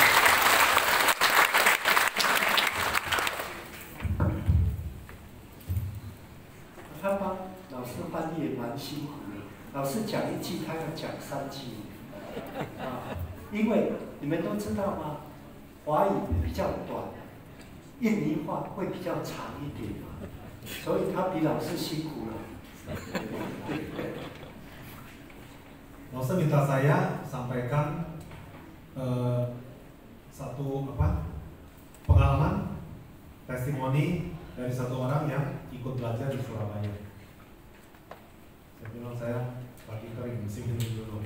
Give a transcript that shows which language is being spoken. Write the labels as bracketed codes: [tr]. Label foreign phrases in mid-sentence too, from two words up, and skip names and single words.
[zh] 他帮老师翻译也蛮辛苦的，老师讲一句，他要讲3句。啊，因为你们都知道吗？华语比较短，印尼话会比较长一点，所以他比老师辛苦了。 [id] Maksud minta saya sampaikan satu pengalaman testimoni dari satu orang yang ikut belajar di Surabaya. Saya bilang saya lagi kering, mesti minum dulu.